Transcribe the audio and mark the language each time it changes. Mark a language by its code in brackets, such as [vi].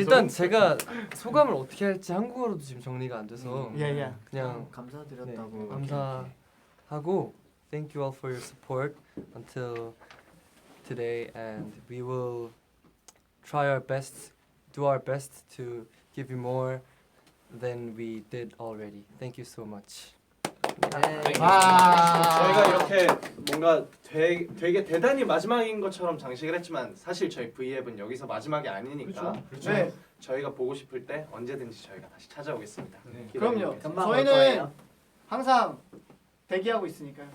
[ko] 일단 제가 소감을 어떻게 할지 한국어로도 지금 정리가 안 돼서 예. 그냥 감사드렸다고. [en] 감사하고 Thank you all for your support until today, and we will try our best, do our best to give you more than we did already. Thank you so much. [ko] 저희가 이렇게 뭔가 되게 대단히 마지막인 것처럼 장식을 했지만 사실 저희 V앱은 여기서 마지막이 아니니까 그렇죠. 네. 저희가 보고 싶을 때 언제든지 저희가 다시 찾아오겠습니다. 그럼요. 저희는 항상 대기하고 있으니까요.